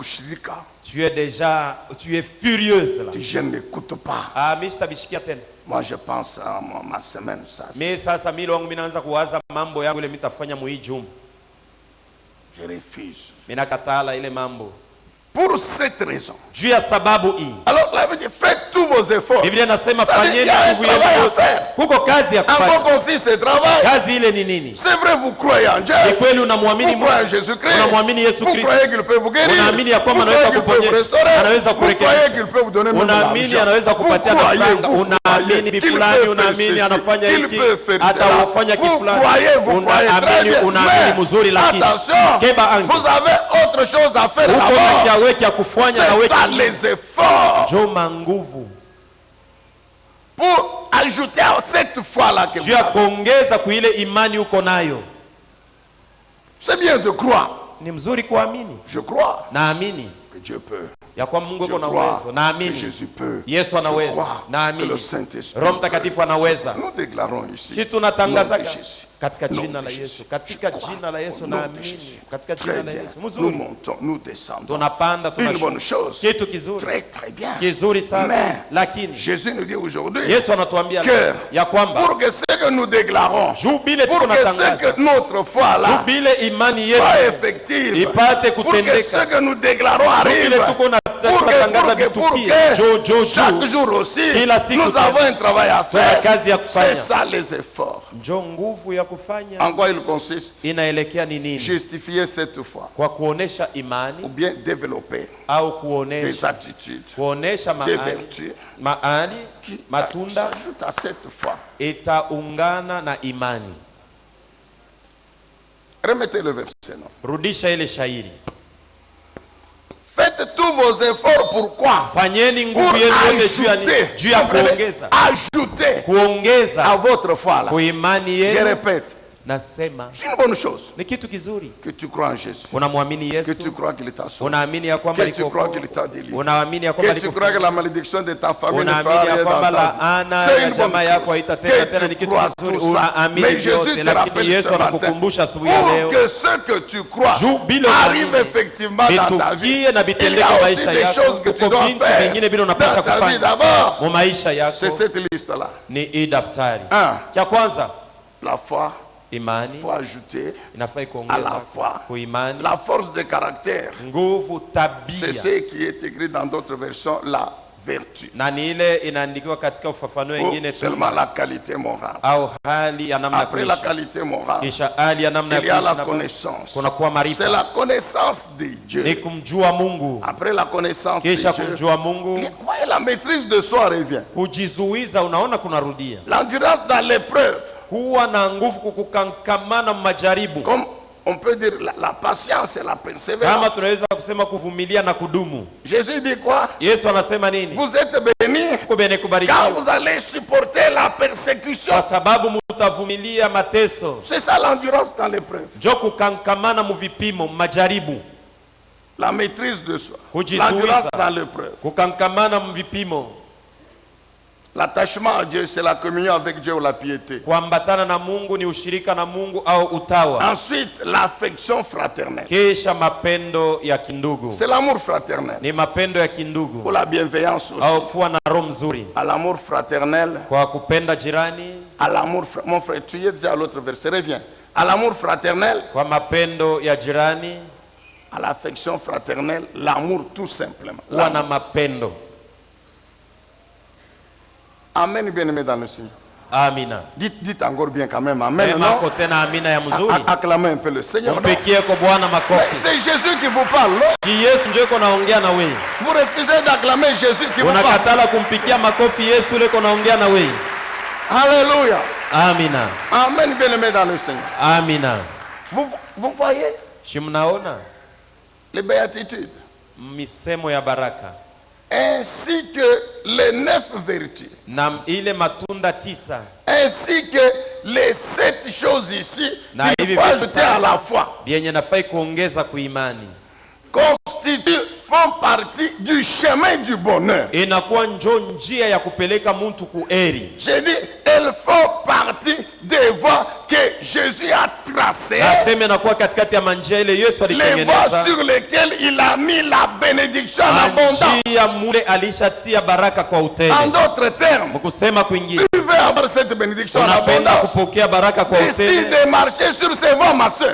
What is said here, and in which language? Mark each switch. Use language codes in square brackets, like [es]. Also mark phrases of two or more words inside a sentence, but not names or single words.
[fr] Tu es furieuse là. Je n'écoute pas. [sw] Ah, mimi sitabishikia tena. [fr] Moi je pense à ma semaine ça. [sw] Mimi sasa mimi wangu minaanza kuwaza mambo yangu ile mitafanya mu hii juma. [fr] Je refuse. [sw] Mimi nakatala ile mambo. [fr] Pour cette raison. [sw] Juu ya sababu hii. [fr] Alors la Bible dit faites tous vos efforts. [sw] Biblia inasema fanyeni nguvu yenu. Kuko kazi ya kufanya. [fr] En quoi consiste ce travail? [sw] Kazi ile ni nini? [fr] C'est vrai, vous croyez en Dieu. [sw] Ni kweli unamwamini Mungu. Jésus-Christ. Unamwamini Yesu Kristo. [fr] Vous croyez qu'il peut vous guérir. [sw] Unaamini ya kwamba anaweza kuponya. Anaweza kurekebisha. [fr] Vous croyez qu'il peut vous donner [sw] unaamini anaweza kupatia nafaka. Unaamini bifulani, unaamini anafanya hiki. Atafanya kifulani. Unaamini mzuri lakini keba angi. [fr] Vous avez autre chose à faire d'abord. C'est ça les efforts. [sw] Joma nguvu. [fr] Pour ajouter à cette foi-là que vous [sw] kuongeza kuile imani uko nayo. [fr] C'est bien de croire. [sw] Ni mzuri kuamini. [fr] Je crois. [sw] Naamini [fr] que Dieu peut. [sw] Ya kwa Mungu yuko na uwezo. Naamini [fr] Jésus peut. [sw] Yesu anaweza. Naamini Roho Mtakatifu anaweza. [fr] Nous déclarons ici. [sw] Sisi tunatangaza katika jina la Yesu. Katika jina la Yesu naamini. Katika jina la Yesu. [fr] Nous montons, nous descendons. [sw] Tunapanda, tunashuka. [fr] Une bonne chose. [sw] Kitu kizuri. [fr] Très bien. [sw] Kizuri sana. [fr] Mais [sw] lakini [fr] Jésus nous dit aujourd'hui [sw] Yesu anatuambia [fr] que [sw] ya kwamba [fr] pour que ce que nous déclarons, [sw] jubile [fr] pour que ce que notre foi là [sw] jubile imani yetu [fr] soit effective, [sw] ipate [fr] pour que [sw] kutendeka. [fr] ce que nous déclarons arrive, pour que chaque jour aussi nous avons un travail à faire. C'est ça les efforts. En quoi il consiste? Justifier cette foi ou bien développer des attitudes, des vertus qui s'ajoutent à cette foi. Remettez le verset. [sw] Rudisha ile shairi. [fr] Faites tous vos efforts, pourquoi? [sw] Fanyeni nguvu yenu yote juu ya kuongeza. [fr] Ajoutez [sw] kuongeza [fr] à votre foi là. [sw] Kuimani [fr] Je [sw] yenu. [fr] répète. [sw] Nasema [fr] c'est une bonne chose [sw] ni kitu kizuri [fr] que tu crois en Jésus, [sw] unamwamini [fr] que [sw] Yesu, [fr] tu crois qu'il t'a sauvé, [sw] unaamini ya kwamba [fr] que tu crois qu'il t'a délivré, [sw] unaamini ya kwamba [fr] que tu crois que la malédiction de ta famille ne [sw] unaamini ya [fr] fera [sw] kwamba [fr] rien dans ta [sw] laana [fr] vie. C'est [sw] ya [fr] une bonne [sw] jamaa yako [fr] chose [sw] haitatenda tena, ni [fr] que tu [sw] kitu [fr] crois [sw] kizuri, [fr] tout ça. [sw] unaamini [fr] Mais Jésus [sw] vyote, [fr] te [sw] lakini [fr] rappelle [sw] Yesu [fr] ce matin, [sw] anakukumbusha asubuhi ya [fr] pour [sw] leo [fr] que ce que tu crois [sw] bila [fr] arrive [sw] uamini, [fr] effectivement dans ta vie. [sw] vitukie na [fr] Il y [sw] vitendeke [fr] a aussi [sw] maisha [fr] des [sw] yako, [fr] choses que tu [sw] uko [fr] dois [sw] vitu [fr] faire [sw] vingine bila [fr] dans [sw] unapasha [fr] ta vie [sw] kufanya [fr] d'abord. [sw] mu maisha [fr] C'est [sw] yako. [fr] cette liste-là. [sw] Ni hii daftari. [fr] Un, [sw] Cha kwanza, [fr] la foi, [sw] imani [fr] il faut ajouter [sw] inafaa [fr] à [sw] kuongeza [fr] la foi [sw] kuimani, [fr] la force de caractère. [sw] nguvu, [fr] C'est [sw] tabia, [fr] ce qui est écrit dans d'autres versions, la vertu. [sw] na ni ile inaandikiwa katika ufafanuo [fr] Ou [sw] wengine tu, [fr] seulement la qualité morale. [sw] au hali ya namna ya [fr] Après la [sw] kuishi. [fr] qualité morale, [sw] Kisha hali ya namna ya [fr] il y a [sw] kuishi [fr] la [sw] na [fr] connaissance. [sw] kunakuwa [fr] C'est [sw] maarifa, [fr] la connaissance de [sw] ni [fr] Dieu. [sw] kumjua Mungu. [fr] Après la connaissance de [sw] Kisha [fr] Dieu, [sw] kumjua Mungu, [fr] et la maîtrise de soi revient. [sw] kujizuiza, unaona kunarudia, [fr] L'endurance dans l'épreuve, [sw] kuwa na nguvu kukukankamana majaribu, [fr] comme on peut dire la patience et la [sw] kama [fr] persévérance. [sw] tunaweza kusema kuvumilia na kudumu. [fr] Jésus dit quoi? [sw] Yesu anasema nini? [fr] Vous êtes bénis [sw] Kubene [fr] quand [sw] kubarikiwa [fr] vous allez supporter la persécution. [sw] kwa sababu mutavumilia mateso. [fr] C'est ça l'endurance dans l'épreuve. [sw] Njo kukankamana muvipimo majaribu, [fr] La maîtrise de soi. [sw] Kujizuiza. [fr] L'endurance dans l'épreuve. [sw] kukankamana mvipimo, [fr] L'attachement à Dieu, c'est la communion avec Dieu ou la piété. [sw] kuambatana na Mungu ni ushirika na Mungu au utawa. [fr] Ensuite, l'affection fraternelle. [sw] Kisha mapendo ya kindugu, [fr] C'est l'amour fraternel. [sw] ni mapendo ya [fr] Ou [sw] kindugu [fr] la bienveillance aussi. [sw] au kuwa na roho mzuri, [fr] À l'amour fraternel. [sw] kwa kupenda jirani, [fr] À l'amour mon frère, tu y es déjà à l'autre verset, reviens. À l'amour fraternel, [sw] kwa mapendo ya jirani, [fr] à l'affection fraternelle, l'amour tout simplement. [sw] kuwa na [fr] L'amour. [sw] mapendo. [fr] Amen, bien-aimé dans le Seigneur. [sw] Amina. [fr] Dites encore bien quand même, amen, [sw] Sema [fr] non? [sw] ko tena amina ya mzuri. [fr] Acclamez un peu le Seigneur. Non? [sw] Mpikie kwa Bwana [fr] Mais [sw] makofi. [fr] c'est Jésus qui vous parle, non? [sw] Ki Yesu ndio yuko naongea na wewe. [fr] Vous refusez d'acclamer Jésus qui vous parle. [sw] Unakatala kumpikia makofi Yesu yule yuko naongea na wewe. [fr] Alléluia. [sw] Amina. [fr] Amen, bien-aimé dans le Seigneur. [sw] Amina. [fr] Vous voyez [sw] Si mnaona [fr] les béatitudes, [sw] misemo ya baraka [fr] ainsi que les 9 vertus, [sw] na ile matunda 9 [fr] ainsi que les 7 choses ici, [sw] Na [fr] qu'il [sw] hivi [fr] faut [sw] vitu [fr] ajouter à la foi, [sw] vyenye nafai kuongeza kuimani, [fr] font partie du chemin du bonheur. [sw] inakuwa njo njia ya kupeleka mtu kueri. [fr] J'ai dit, elles font partie des voies que Jésus a tracées, [sw] Nasema inakuwa katikati ya manjia ile Yesu [fr] les voies [sw] alitengeneza, [fr] sur lesquelles il a mis la bénédiction en abondance. [sw] njia mule alishatia baraka kwa [fr] En [sw] utele. [fr] d'autres termes, [sw] Mkusema kwingine, [fr] tu veux avoir cette bénédiction en [sw] unapenda [fr] abondance, [sw] kupokea baraka kwa [fr] décide [sw] utele, [fr] de marcher sur ces voies, ma soeur.